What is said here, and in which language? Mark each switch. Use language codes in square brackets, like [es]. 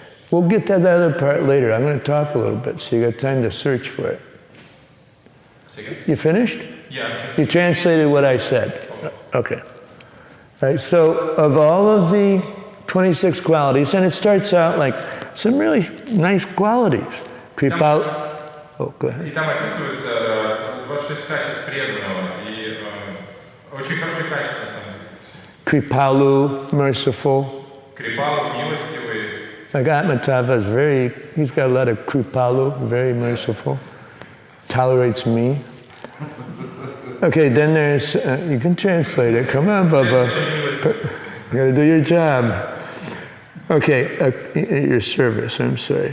[en] We'll get to that other part later. I'm going to talk a little bit, so you got time to search for it. You finished? [ru] Я [en] You translated what I said. Okay. Right, so of all of the 26 qualities, and it starts out like some really nice qualities. Oh, go ahead. [ru] И там описывается 26 качеств преданного, и очень хорошие качества, на самом деле. [en] Kripalu, merciful. [ru] Крипалу, милостивый. [en] Like Atmatava is he's got a lot of kripalu, very merciful. Tolerates me. Okay, then there's, you can translate it. Come on, Bubba. You gotta do your job. Okay, your service, I'm sorry.